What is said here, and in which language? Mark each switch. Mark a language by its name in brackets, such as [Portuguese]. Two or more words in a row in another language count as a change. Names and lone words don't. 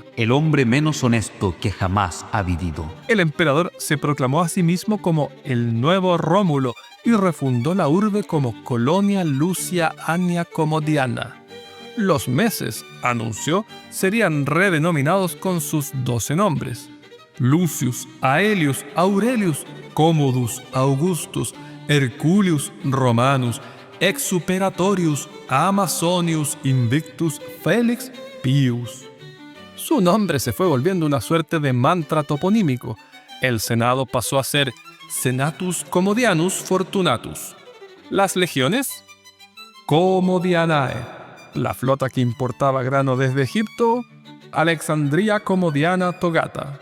[Spanish] el hombre menos honesto que jamás ha vivido. El emperador se proclamó a sí mismo como el nuevo Rómulo y refundó la urbe como Colonia Lucia Annia Comodiana. Los meses, anunció, serían redenominados con sus 12 nombres: Lucius, Aelius, Aurelius, Commodus, Augustus, Herculius, Romanus, Exuperatorius, Amazonius, Invictus, Felix, Pius. Su nombre se fue volviendo una suerte de mantra toponímico. El Senado pasó a ser Senatus Commodianus Fortunatus. Las legiones, Commodianae. La flota que importaba grano desde Egipto, Alexandria Commodiana Togata.